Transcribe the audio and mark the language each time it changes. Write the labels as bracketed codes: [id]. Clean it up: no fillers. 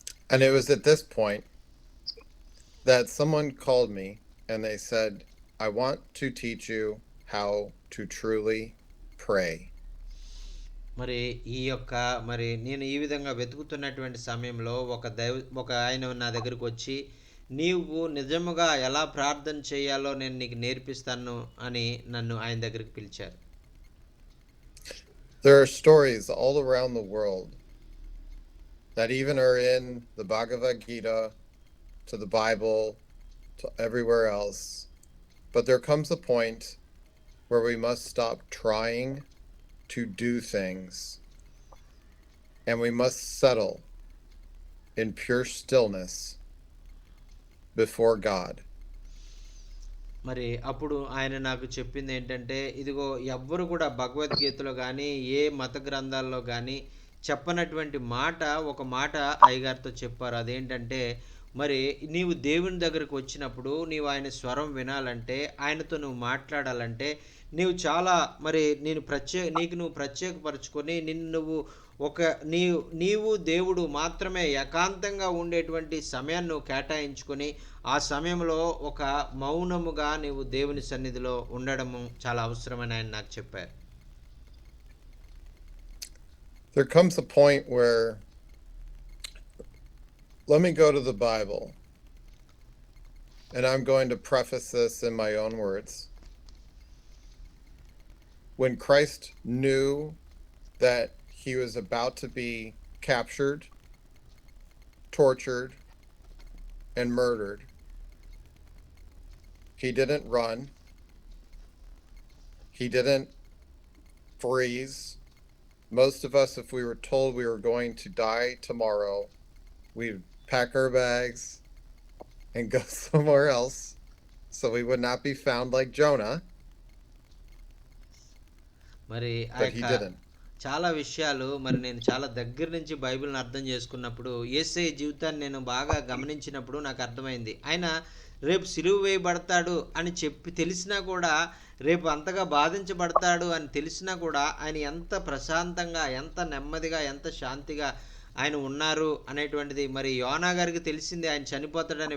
[en] And it was at this point that someone called me and they said, I want to teach you how to truly pray. [te] మరి మరి నేను ఈ విధంగా వెతుకుతున్నటువంటి సమయంలో ఒక ఆయన నా దగ్గరికి వచ్చి, నీవు నిజముగా ఎలా ప్రార్థన చేయాలో నేను నీకు నేర్పిస్తాను అని నన్ను ఆయన దగ్గరికి పిలిచారు. [en] There are stories all around the world that even are in the Bhagavad Gita, to the Bible, to everywhere else. But there comes a point where we must stop trying to do things and we must settle in pure stillness before God. [te] మరి అప్పుడు ఆయన నాకు చెప్పింది ఏంటంటే, ఇదిగో ఎవ్వరు కూడా భగవద్గీతలో గానీ, ఏ మత గ్రంథాల్లో గానీ చెప్పనటువంటి మాట, ఒక మాట అయ్యగారితో చెప్పారు. అదేంటంటే, మరి నీవు దేవుని దగ్గరికి వచ్చినప్పుడు, నీవు ఆయన స్వరం వినాలంటే, ఆయనతో నువ్వు మాట్లాడాలంటే, నీవు చాలా మరి నీకు నువ్వు ప్రత్యేకపరుచుకొని, నిన్ను నువ్వు ఒక నీవు దేవుడు మాత్రమే ఏకాంతంగా ఉండేటువంటి సమయాన్ని నువ్వు కేటాయించుకొని, ఆ సమయంలో ఒక మౌనముగా నీవు దేవుని సన్నిధిలో ఉండడము చాలా అవసరమని ఆయన నాకు చెప్పారు. [en] There comes a point where, let me go to the Bible, and I'm going to preface this in my own words. When Christ knew that he was about to be captured, tortured, and murdered, he didn't run. He didn't freeze. Most of us, if we were told we were going to die tomorrow, we'd pack our bags and go somewhere else so we would not be found like Jonah. [te] మరి ఆ [en] But he [te] యొక్క [en] didn't. [te] చాలా విషయాలు మరి నేను చాలా దగ్గర నుంచి బైబిల్‌ని అర్థం చేసుకున్నప్పుడు, యేసయ్య జీవితాన్ని నేను బాగా గమనించినప్పుడు నాకు అర్థమైంది. ఆయన రేపు సిలువ వేయబడతాడు అని చెప్పి తెలిసినా కూడా, రేపు అంతగా బాధించబడతాడు అని తెలిసినా కూడా, ఆయన ఎంత ప్రశాంతంగా, ఎంత నెమ్మదిగా, ఎంత శాంతిగా ఆయన ఉన్నారు అనేటువంటిది మరి యోనా గారికి తెలిసింది ఆయన చనిపోతాడని.